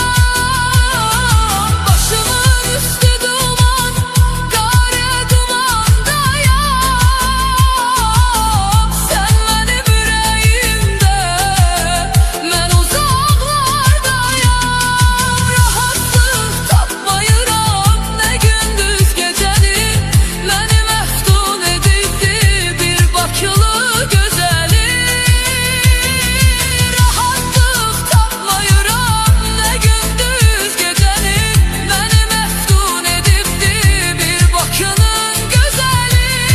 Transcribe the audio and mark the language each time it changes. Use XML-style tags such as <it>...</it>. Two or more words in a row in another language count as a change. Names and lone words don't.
<tr>Başımın üstü duman, kara dumanda ya. Sen benim yüreğimde, ben uzaklarda ya.</tr> <az>Rahatlık tapmayıram ne gündüz gecəni, məni məftun edibdi bir bakılı gözəli. Rahatlıq tapmayıram ne gündüz gecəni, məni məftun edibdi bir bakının gözəli.</az>